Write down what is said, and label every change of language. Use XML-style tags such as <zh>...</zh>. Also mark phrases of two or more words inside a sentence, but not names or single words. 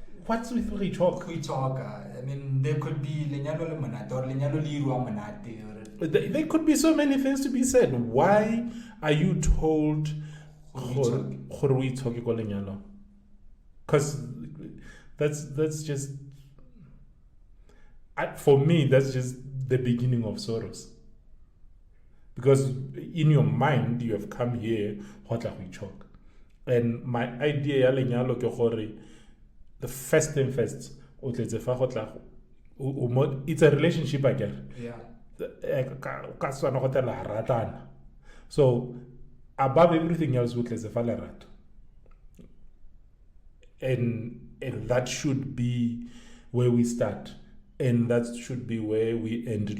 <en>What's with we talk? We talk. I mean, there could be</en> <st>lenyalo le monate</st> <en>or</en> <st>lenyalo le irwa monate.</st> <en>There could be so many things to be said. Why are you told gore we talk</en> <st>ko lenyalo?</st> <en>Because that's just for me, that's just the beginning of sorrows. Because in your mind you have come here what we talk. And my idea</en> <st>ya lenyalo ke gore</st> <en>the first thing first, it's a relationship again. Yeah. So above everything else, and that should be where we start, and that should be where we end.</en>